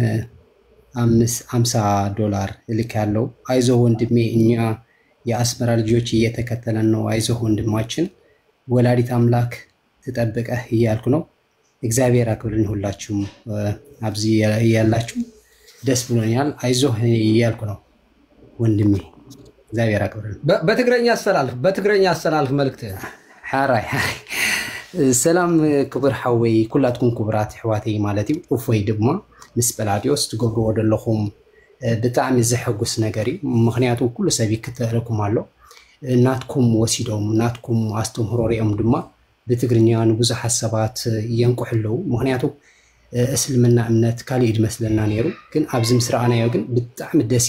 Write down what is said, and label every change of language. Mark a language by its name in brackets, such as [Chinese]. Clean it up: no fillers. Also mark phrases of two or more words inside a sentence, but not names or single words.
[Amharic] $50 እልካለሁ። አይዞህ ወንድሜ፣ እኛ የአስመራ ልጆች እየተከተለን ነው። አይዞህ ወንድማችን፣ ወላዲት አምላክ ትጠብቀህ እያልኩ ነው። እግዚአብሔር አክብርን። ሁላችሁም አብዚ ያላችሁ ደስ ብሎኛል። አይዞህ እያልኩ ነው። ወንድሜ እግዚአብሔር ያክብረን። በትግረኛ አስተላልፍ መልእክት [Tigrinya] ሓራይ ሰላም ክቡር ሓወይ ኩላትኩም ክቡራት ኣሕዋተይ ማለት እዩ እፎይ ድማ ምስ ጰላዲዮስ ትገብርዎ ዘለኹም ብጣዕሚ ዘሐጉስ ነገር እዩ ምክንያቱ ኩሉ ሰብ ይክተለኩም ኣሎ እናትኩም ወሲዶም እናትኩም ኣስተምህሮ ሪኦም ድማ ብትግርኛ ንብዙሓት ሰባት የንቁሕለው ምክንያቱ እስልምና እምነት ካልእ ይመስለና ነይሩ ግን ኣብዚ ምስ ረኣናዮ ግን ብጣዕሚ ደስ